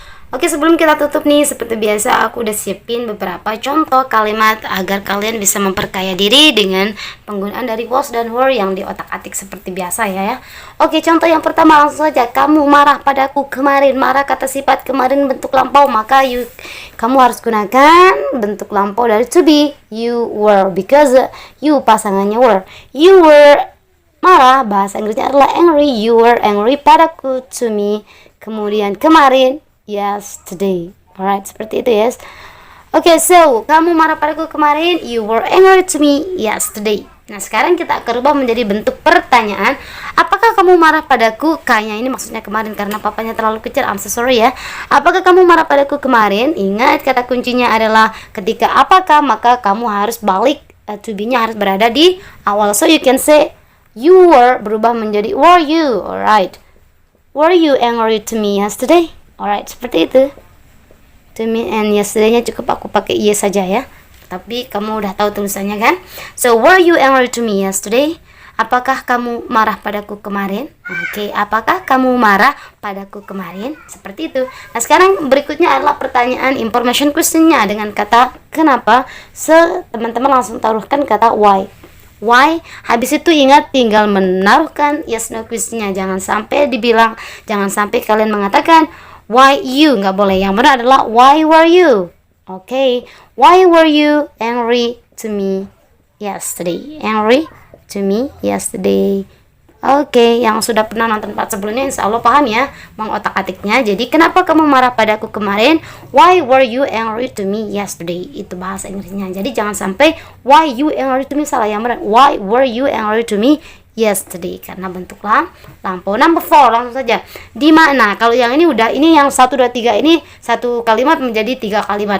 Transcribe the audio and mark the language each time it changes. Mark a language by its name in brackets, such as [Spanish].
[Indonesian] Oke, sebelum kita tutup nih, seperti biasa aku udah siapin beberapa contoh kalimat agar kalian bisa memperkaya diri dengan penggunaan dari was dan were yang di otak-atik seperti biasa ya. Oke, contoh yang pertama langsung saja. Kamu marah padaku kemarin. Marah kata sifat, kemarin bentuk lampau, maka kamu harus gunakan bentuk lampau dari to be. [English] You were, because you [Indonesian] pasangannya [English] were. You were [Indonesian] marah, bahasa Inggrisnya adalah angry. [English] You were angry padaku, to me. [Indonesian] Kemudian kemarin, [English] yesterday. Alright, [Indonesian] seperti itu, [English] yes. Okay, so [Indonesian] kamu marah padaku kemarin. [English] You were angry to me yesterday. [Indonesian] Nah, sekarang kita akan rubah menjadi bentuk pertanyaan. Apakah kamu marah padaku? Kayaknya ini maksudnya kemarin karena papanya terlalu kecil. [English] I'm so sorry [Indonesian] ya. Apakah kamu marah padaku kemarin? Ingat, kata kuncinya adalah ketika apakah, maka kamu harus balik, to be-nya harus berada di awal. [English] So you can say you were [Indonesian] berubah menjadi [English] were you. Alright. Were you angry to me yesterday? [Indonesian] Alright, seperti itu. [English] To me and yesterday-nya [Indonesian] cukup aku pakai yes saja ya. Tapi kamu udah tahu tulisannya kan? [English] So, were you angry to me yesterday? [Indonesian] Apakah kamu marah padaku kemarin? Oke, apakah kamu marah padaku kemarin? Seperti itu. Nah, sekarang berikutnya adalah pertanyaan information question-nya dengan kata kenapa. So, teman-teman langsung taruhkan kata why. Why? Habis itu ingat tinggal menaruhkan yes no question-nya. Jangan sampai kalian mengatakan why you, nggak boleh. Yang benar adalah [English] why were you? Okay, why were you angry to me yesterday? Angry to me yesterday. [Indonesian] Oke, yang sudah pernah nonton part sebelumnya insya Allah paham ya mengotak-atiknya. Jadi kenapa kamu marah padaku kemarin? [English] Why were you angry to me yesterday? [Indonesian] Itu bahasa Inggrisnya. Jadi jangan sampai [English] why you angry to me, salah. Yang benar why were you angry to me yesterday, [Indonesian] karena bentuk lampau. Number 4, langsung saja. Di mana? Kalau yang ini udah, ini yang 1 2 3 ini satu kalimat menjadi 3 kalimat.